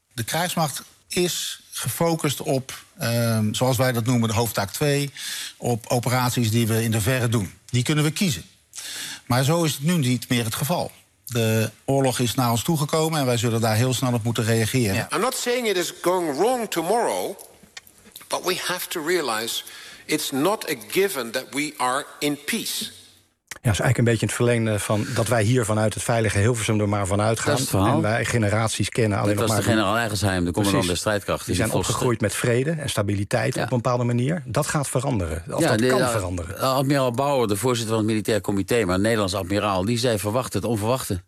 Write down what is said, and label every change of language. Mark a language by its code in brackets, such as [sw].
[nl] De krijgsmacht is gefocust op, zoals wij dat noemen, de hoofdtaak 2. Op operaties die we in de verre doen. Die kunnen we kiezen. Maar zo is het nu niet meer het geval. De oorlog is naar ons toegekomen en wij zullen daar heel snel op moeten reageren. [en] I'm not saying it is going wrong tomorrow, but we have to realize it's not a given that we are in peace. [nl] Ja, dat is eigenlijk een beetje het verlengde van dat wij hier vanuit het veilige Hilversum er maar vanuit gaan. Dat is het verhaal. En wij generaties kennen alleen dat nog maar. Dat was de generaal Eigensheim, de commandant der strijdkrachten. Die zijn opgegroeid met vrede en stabiliteit op een bepaalde manier. Dat gaat veranderen. Of ja, dat kan veranderen. Admiraal Bauer, de voorzitter van het Militair Comité, maar Nederlands admiraal, die zei: verwacht het onverwachte.